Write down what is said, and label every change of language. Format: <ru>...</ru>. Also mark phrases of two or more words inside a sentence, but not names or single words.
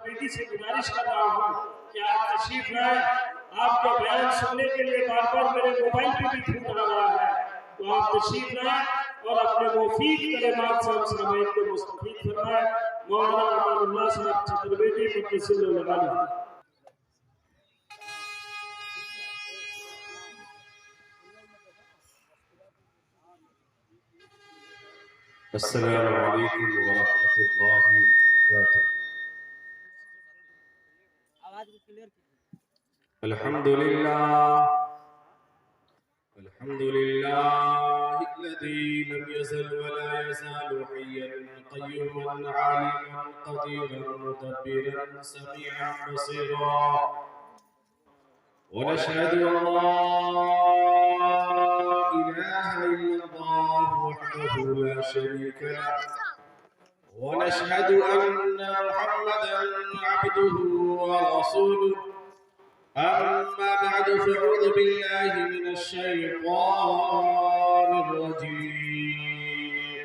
<ur>بینتی سے گزارش کر رہا ہوں کہ آپ تشریف لائیں۔ آپ کا بیان سننے کے لیے بار بار میرے موبائل پہ بھی فون آ رہا ہے، تو آپ تشریف لائیں اور اپنے مفید کلمات سے ہم سامعین کو مستفید فرمائیں. مولانا امان اللہ صاحب چترویدی</ur> <ar>مد ظله العالي. السلام عليكم ورحمة الله وبركاته. الحمد لله الذي لم يزل ولا يزال حيا قيوما عالما قديرا مدبرا سميعا بصيرا. ونشهد أن لا إله إلا الله وحده لا شريك له ونشهد أن محمدا عبده ورسوله. أما بعد فأعوذ بالله من الشيطان الرجيم.</ar>